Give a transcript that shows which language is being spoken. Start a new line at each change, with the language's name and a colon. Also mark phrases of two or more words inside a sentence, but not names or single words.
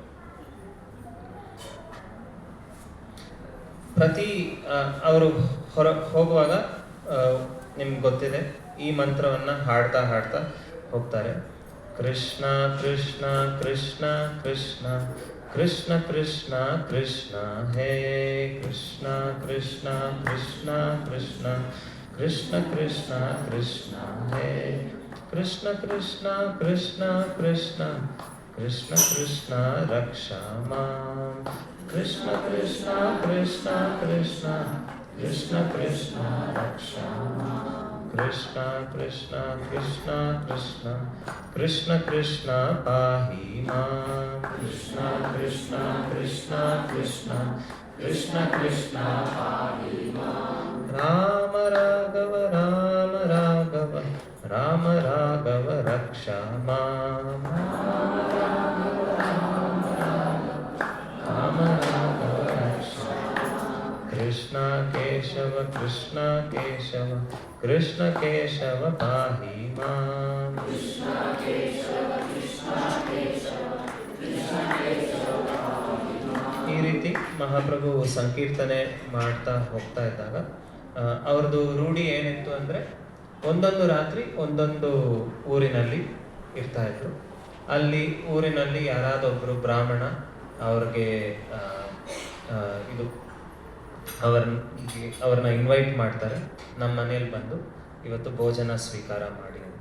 Kannada: ಅವರು ಹೋಗುವಾಗ ನಿಮ್ಗೆ ಗೊತ್ತಿದೆ, ಈ ಮಂತ್ರವನ್ನ ಹಾಡ್ತಾ ಹೋಗ್ತಾರೆ.
Sanskrit: ಕೃಷ್ಣ ಕೃಷ್ಣ ಕೃಷ್ಣ ಕೃಷ್ಣ ಕೃಷ್ಣ ಕೃಷ್ಣ ಕೃಷ್ಣ ಹೇ ಕೃಷ್ಣ ಕೃಷ್ಣ ಕೃಷ್ಣ ಕೃಷ್ಣ ಕೃಷ್ಣ ಕೃಷ್ಣ ಕೃಷ್ಣ ಹೇ ಕೃಷ್ಣ ಕೃಷ್ಣ ಕೃಷ್ಣ ಕೃಷ್ಣ ಕೃಷ್ಣ ಕೃಷ್ಣ ರಕ್ಷಾ ಮಾಂ ಕೃಷ್ಣ ಕೃಷ್ಣ ಕೃಷ್ಣ ಕೃಷ್ಣ ಕೃಷ್ಣ ಕೃಷ್ಣ ರಕ್ಷಾ ಮಾಂ ಕೃಷ್ಣ ಕೃಷ್ಣ ಕೃಷ್ಣ ಕೃಷ್ಣ ಕೃಷ್ಣ ಕೃಷ್ಣ ಪಾಹಿ ಮಾಂ ಕೃಷ್ಣ ಕೃಷ್ಣ ಕೃಷ್ಣ ಕೃಷ್ಣ ಕೃಷ್ಣ ಕೃಷ್ಣ ಪಾಹಿ ಮಾಂ ರಾಮ ರಾಘವ ರಾಮ ರಾಘವ ರಾಮ ರಾಘವ ರಕ್ಷಾ ಮಾಂ ರಾಮ ರಾಘವ ರಕ್ಷಾ ಕೃಷ್ಣ ಕೇಶವ ಕೃಷ್ಣ ಕೇಶವ ಕೃಷ್ಣ ಕೇಶವ ಪಾಹಿ ಮಾಂ ಕೃಷ್ಣ ಕೇಶವ ಕೃಷ್ಣ ಕೇಶವ ಕೃಷ್ಣ ಕೇಶವ ಪಾಹಿ ಮಾಂ.
Kannada: ಈ ರೀತಿ ಮಹಾಪ್ರಭು ಸಂಕೀರ್ತನೆ ಮಾಡ್ತಾ ಹೋಗ್ತಾ ಇದ್ದಾಗ ಅವ್ರದ್ದು ರೂಢಿ ಏನಿತ್ತು ಅಂದರೆ ಒಂದೊಂದು ರಾತ್ರಿ ಒಂದೊಂದು ಊರಿನಲ್ಲಿ ಇರ್ತಾ ಇದ್ರು. ಅಲ್ಲಿ ಊರಿನಲ್ಲಿ ಯಾರಾದೊಬ್ಬರು ಬ್ರಾಹ್ಮಣ ಅವ್ರಿಗೆ ಅವ್ರನ್ನ ಇನ್ವೈಟ್ ಮಾಡ್ತಾರೆ, ನಮ್ಮ ಮನೇಲಿ ಬಂದು ಇವತ್ತು ಭೋಜನ ಸ್ವೀಕಾರ ಮಾಡಿ ಅಂತ.